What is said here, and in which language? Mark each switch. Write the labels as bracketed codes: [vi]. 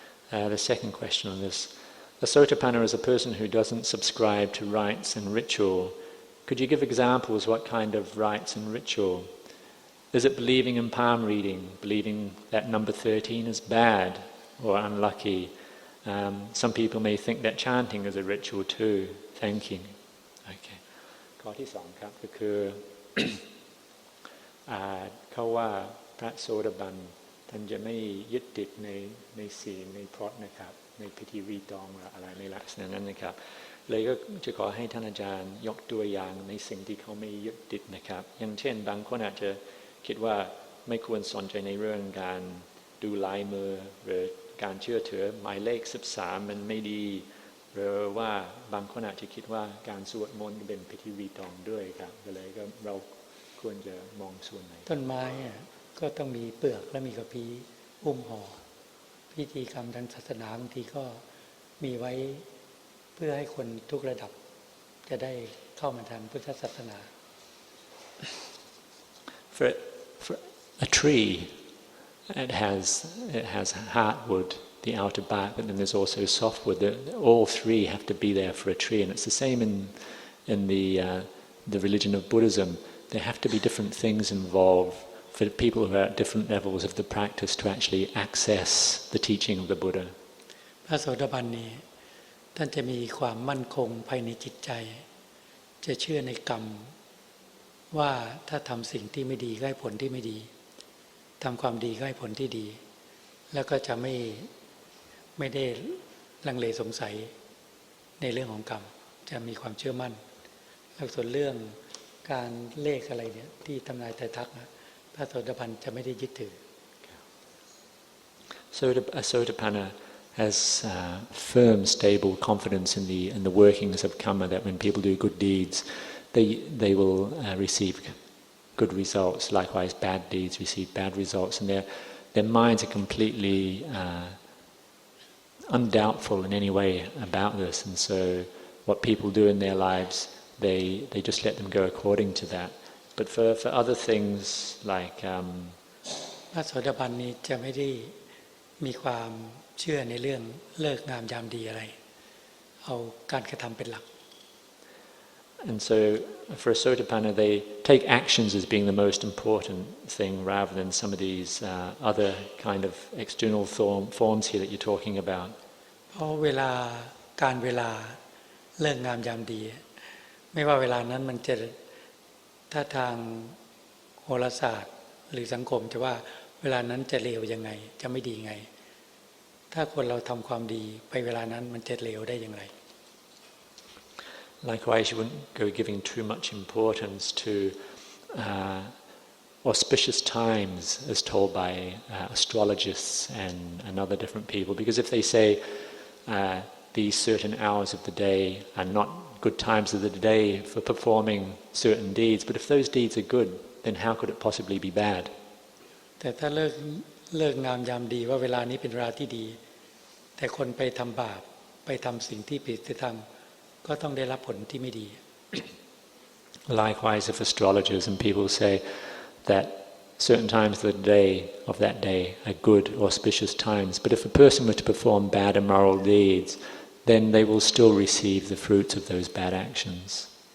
[en] The second question on this. A Sotapanna is a person who doesn't subscribe to rites and ritual. Could you give examples what kind of rites and ritual? Is it believing in palm reading, believing that number 13 is bad or unlucky? Some people may think that chanting is a ritual too, thanking. Okay. [th] ข้อที่สองครับก็คือ เขาว่าพระโสดาบันท่านจะไม่ยึดติดในศีลในพรตนะครับในพิธีรีตองอะไรในลักษณะนั้นนะครับเลยก็จะขอให้ท่านอาจารย์ยกตัวอย่างในสิ่งที่เขาไม่ยึดติดนะครับอย่างเช่นบางคนอาจจะคิดว่าไม่ควรสนใจในเรื่องการ ดูลายมือหรือการเชื่อถือหมายเลข13มันไม่ดีหรือว่าบางคนอาจจะคิดว่าการสวดมนต์เป็นพิธีรีตองด้วยครับเลยก็เราควรจะมองส่วนไหน ต้นไม้ก็ต้องมีเปลือกและมีกระพี้อุ้มห่อพิธีกรรมทางศาสนาบางทีก็มีไว้เพื่อให้คนทุกระดับ จะได้เข้ามาทางพุทธศาสนา [en] For a tree, it has hardwood, the outer bark, but then there's also softwood. All three have to be there for a tree, and it's the same in the religion of Buddhism. There have to be different things involved for people who are at different levels of the practice to actually access the teaching of the Buddha. [th] พระโสดาบันนี้ท่านจะมีความมั่นคงภายในจิตใจจะเชื่อในกรรมว่าถ้าทำสิ่งที่ไม่ดีก็ให้ผลที่ไม่ดีทำความดีก็ให้ผลที่ดีแล้วก็จะไม่ได้ลังเลสงสัยในเรื่องของกรรมจะมีความเชื่อมั่นแล้วส่วนเรื่องการเลขอะไรเนี่ยที่ทำนายไตรทักษ์พระโสดาบันจะไม่ได้ยึดถือ [en] A Sotapanna has firm, stable confidence in the workings of karma, that when people do good deeds, they will receive good results. Likewise, bad deeds receive bad results, and their minds are completely undoubtful in any way about this. And so, what people do in their lives, they just let them go according to that. But for other things like [th] พระโสดาบันนี้จะไม่ได้มีความเชื่อในเรื่องเลิกงามยามดีอะไรเอาการกระทำเป็นหลัก [en] And so for a Sotapanna, they take actions as being the most important thing rather than some of these other kind of external forms here that you're talking about. [th] เพราะเวลาเลิกงามยามดีไม่ว่าเวลานั้นมันจะถ้าทางโหราศาสตร์หรือสังคมจะว่าเวลานั้นจะเลวยังไงจะไม่ดีไงถ้าคนเราทำความดีไปเวลานั้นมันจะเลวได้อย่างไร [en] Likewise, you wouldn't go giving too much importance to auspicious times as told by astrologists and other different people, because if they say these certain hours of the day are not good times of the day for performing certain deeds, but if those deeds are good, then how could it possibly be bad? [th] แต่ถ้าเลิกงามยามดีว่าเวลานี้เป็นเวลาที่ดีแต่คนไปทำบาปไปทำสิ่งที่ผิดธรรมก็ต้องได้รับผลที่ไม่ดี [en] Likewise, if astrologers and people say that certain times of the day of that day are good auspicious times, but if a person were to perform bad immoral deeds, then they will still receive the fruits of those bad actions.